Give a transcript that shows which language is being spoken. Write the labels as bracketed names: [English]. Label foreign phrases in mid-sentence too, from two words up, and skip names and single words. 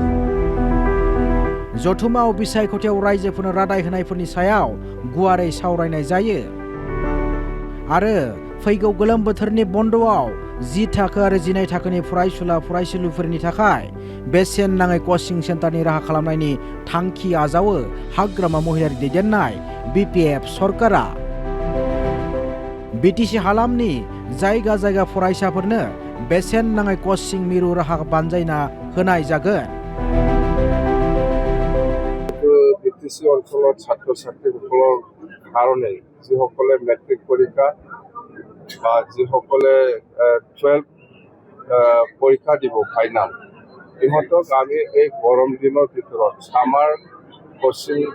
[Bodo] जथुमाव बिसायख'थियाव रायजोफोरनो रादाय होनायफोरनि सायाव गुवारै सावरायनाय जायो आरो फैगौ गोलोम बोथोरनि बन्द'आव 10 थाखो आरो 12 थाखोनि फरायसुला फरायसुलिफोरनि थाखाय बेसेन नाङै कचिं सेन्टारनि राहा खालामनायनि थांखि आजावो हाग्रामा महिलारि दैदेननाय BPF सरकारा। बिटिसि हालामनि जायगा जायगा फरायसाफोरनो बेसेन नाङै कचिं मिरु राहा बानजायना होनाय जागोन। [Assamese] বিটিসি অঞ্চলত ছাত্ৰ ছাত্ৰীসকলৰ কাৰণে যিসকলে মেট্ৰিক পৰীক্ষা বা যিসকলে 12 পৰীক্ষা দিব ফাইনাল, ইহঁতক আমি এই গৰম দিনৰ ভিতৰত [English] summer coaching